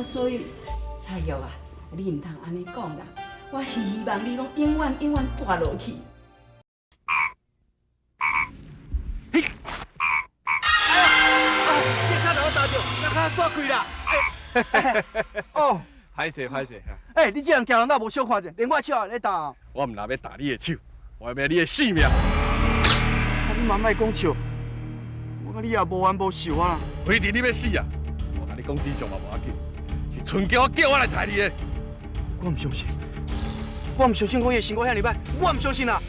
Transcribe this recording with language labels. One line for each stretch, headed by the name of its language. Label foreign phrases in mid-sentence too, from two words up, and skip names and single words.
Min Nan Chinese: 所以，彩玉啊，你唔通安尼讲啦。我是希望你拢永远永远住落去。嘿！这卡头打着，这卡煞开啦！哦，歹势歹势。你这样行人哪无小看者，连我手也咧打。我唔若要打你的手，我要你的性命。你嘛莫讲笑，我甲你也无冤无仇啊。非得你要死啊！我甲你讲真相嘛无要紧，是春娇叫我来杀你的。我唔相信，我唔相信我的生活遐尼歹，我唔相信啊！